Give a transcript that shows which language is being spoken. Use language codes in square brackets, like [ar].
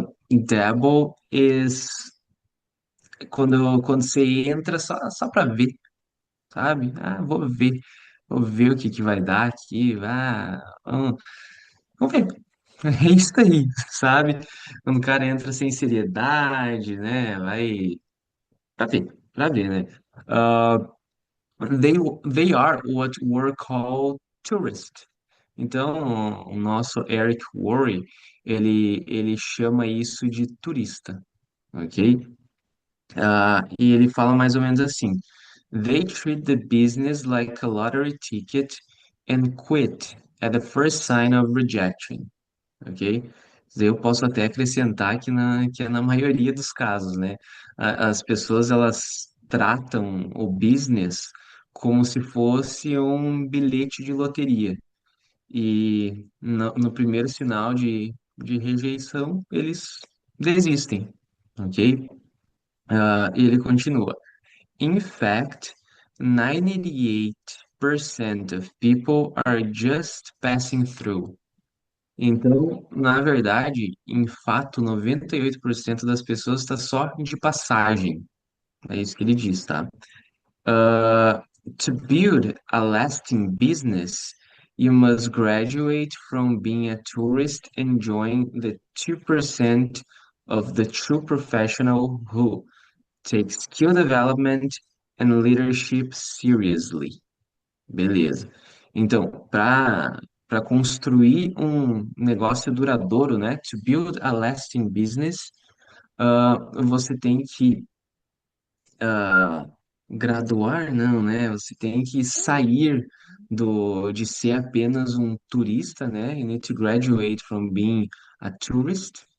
[pt] Dabble is quando você entra só para ver, sabe? Ah, vou ver o que que vai dar aqui, vamos ver. É isso aí, sabe? Quando o cara entra sem seriedade, né? Vai pra ver, né? [en] Ah, They, they are what were called tourists. [pt] Então, o nosso Eric Worre, ele chama isso de turista, ok? E ele fala mais ou menos assim: [en] They treat the business like a lottery ticket and quit at the first sign of rejection, ok? [pt] Eu posso até acrescentar que é na maioria dos casos, né? As pessoas, elas tratam o business como se fosse um bilhete de loteria. E no primeiro sinal de rejeição, eles desistem, ok? E ele continua. [en] In fact, 98% of people are just passing through. [pt] Então, na verdade, em fato, 98% das pessoas está só de passagem. É isso que ele diz, tá? [en] To build a lasting business, you must graduate from being a tourist and join the 2% of the true professional who take skill development and leadership seriously. [pt] Beleza. Então, para construir um negócio duradouro, né? [en] To build a lasting business, [pt] você tem que graduar, não, né? Você tem que sair de ser apenas um turista, né? [en] You need to graduate from being a tourist.